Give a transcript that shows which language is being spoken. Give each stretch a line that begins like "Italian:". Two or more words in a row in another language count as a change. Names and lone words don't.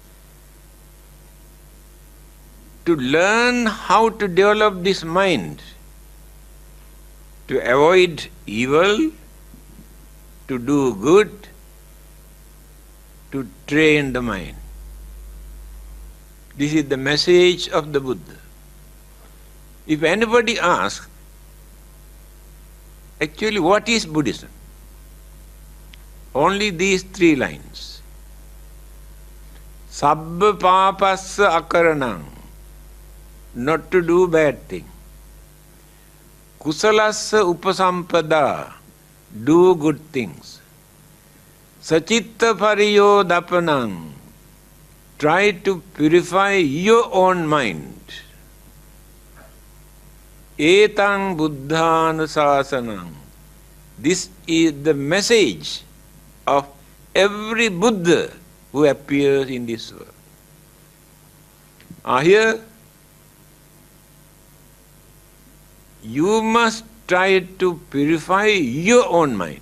English: To learn how to develop this mind, to avoid evil, to do good, to train the mind. This is the message of the Buddha. If anybody asks, actually what is Buddhism? Only these 3 lines.
Pali: Sabba papassa akaranam,
English: not to do bad thing.
Pali: Kusalassa upasampada,
English: do good things.
Pali: Sachitta pariyodapanam,
English: try to purify your own mind.
Pali: Etang buddhanusasanam,
English: this is the message of every Buddha who appears in this world. Here, you must try to purify your own mind.